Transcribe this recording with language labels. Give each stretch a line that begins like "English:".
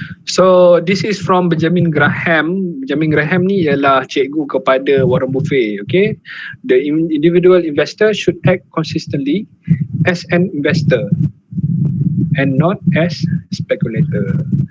English: So this is from Benjamin Graham.
Malay: Benjamin Graham ni ialah cikgu kepada Warren Buffett.
English: Okay, the individual investor should act consistently as an investor and not as speculator.